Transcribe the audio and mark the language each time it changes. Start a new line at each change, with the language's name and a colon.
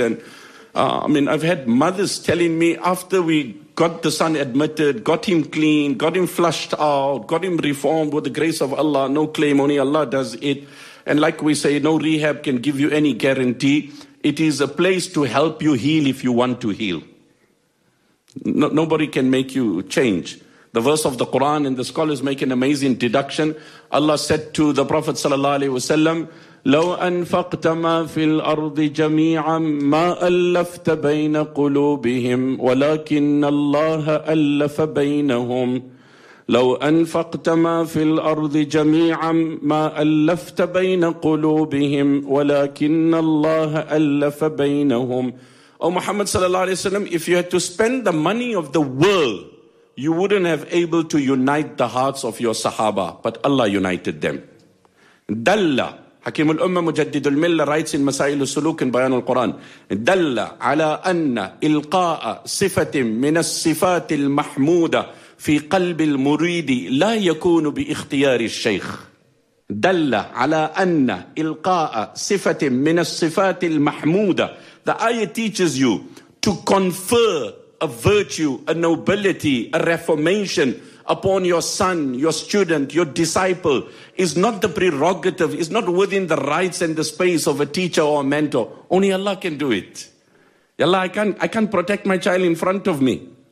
English: And I've had mothers telling me after we got the son admitted, got him clean, got him flushed out, got him reformed with the grace of Allah, no claim, only Allah does it. And like we say, no rehab can give you any guarantee. It is a place to help you heal if you want to heal. No, nobody can make you change. The verse of the Quran, and the scholars make an amazing deduction. Allah said to the Prophet sallallahu alaihi wasallam,
Arabic: لو أنفقت ما في الأرض جميعا ما ألفت بين قلوبهم ولكن الله ألف بينهم. لو أنفقت ما في الأرض جميعا ما ألفت بين قلوبهم ولكن الله ألف بينهم.
English: Oh Muhammad sallallahu alaihi wasallam, if you had to spend the money of the world, you wouldn't have able to unite the hearts of your sahaba, but Allah united them.
Arabic: Dalla. حكيم الأمة مجدد الملة
English: writes in
Arabic: مسائل السلوك in بيان القرآن دل على أن إلقاء صفة من الصفات المحمودة في قلب المريد لا يكون باختيار الشيخ دل على أن إلقاء صفة من الصفات المحمودة.
English: The ayah teaches you to confer a virtue, a nobility, a reformation upon your son, your student, your disciple is not the prerogative, is not within the rights and the space of a teacher or a mentor. Only Allah can do it. Allah, I can't protect my child in front of me.